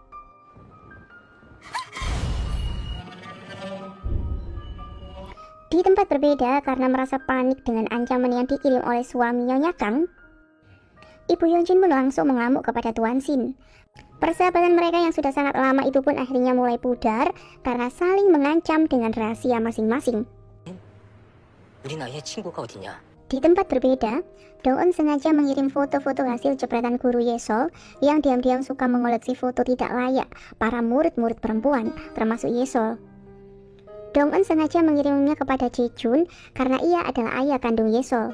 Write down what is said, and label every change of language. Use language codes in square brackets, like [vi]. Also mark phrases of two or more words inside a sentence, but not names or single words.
[id] Di tempat berbeda, karena merasa panik dengan ancaman yang dikirim oleh suami Nyonya Kang, Ibu Yeonjin pun langsung mengamuk kepada Tuan Sin. Persahabatan mereka yang sudah sangat lama itu pun akhirnya mulai pudar karena saling mengancam dengan rahasia masing-masing. [ko] 우리 나이에 친구가 어딨냐? [id] Di tempat berbeda, Dong-eun sengaja mengirim foto-foto hasil jepretan guru Yesol yang diam-diam suka mengoleksi foto tidak layak para murid-murid perempuan, termasuk Yesol. Dong-eun sengaja mengirimnya kepada Jae-jun karena ia adalah ayah kandung Yesol.